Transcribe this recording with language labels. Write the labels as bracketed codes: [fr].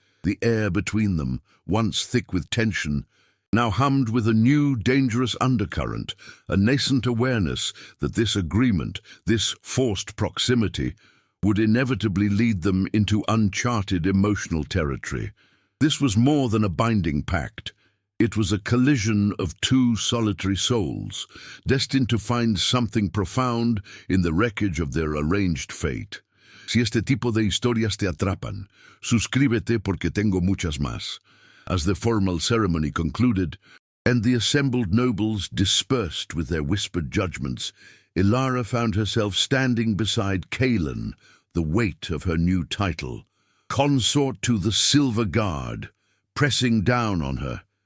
[en] The air between them, once thick with tension, now hummed with a new, dangerous undercurrent, a nascent awareness that this agreement, this forced proximity, would inevitably lead them into uncharted emotional territory. This was more than a binding pact. It was a collision of two solitary souls, destined to find something profound in the wreckage of their arranged fate. [es] Si este tipo de historias te atrapan, suscríbete porque tengo muchas más. [en] As the formal ceremony concluded, and the assembled nobles dispersed with their whispered judgments, Ilara found herself standing beside Kaelin, the weight of her new title, consort to the Silver Guard, pressing down on her.